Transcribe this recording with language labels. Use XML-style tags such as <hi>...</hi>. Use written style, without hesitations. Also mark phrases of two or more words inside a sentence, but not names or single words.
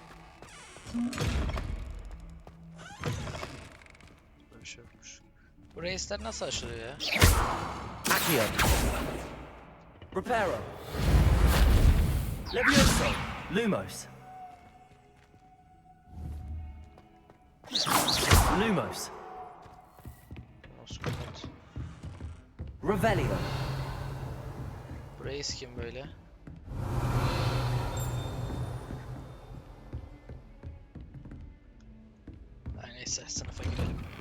<tr>Böyle bir şey yokmuş. Bu reisler nasıl aşılıyor ya? Accio. Reparo. Levioso. Lumos. Lumos. Nasıl kapat? Revelio. Bu reis kim böyle? Ay neyse, sınıfa girelim.</tr>